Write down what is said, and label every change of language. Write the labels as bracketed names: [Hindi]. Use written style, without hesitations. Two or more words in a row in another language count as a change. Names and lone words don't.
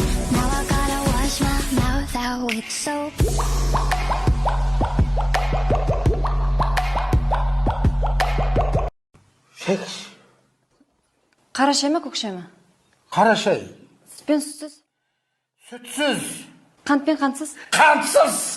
[English] Now I gotta wash my mouth out with soap. [Kazakh] Қара шай ма, көк шай ма? Қара шай. Сүтпен сүтсіз? Сүтсіз. Қантпен қантсыз? Қантсыз.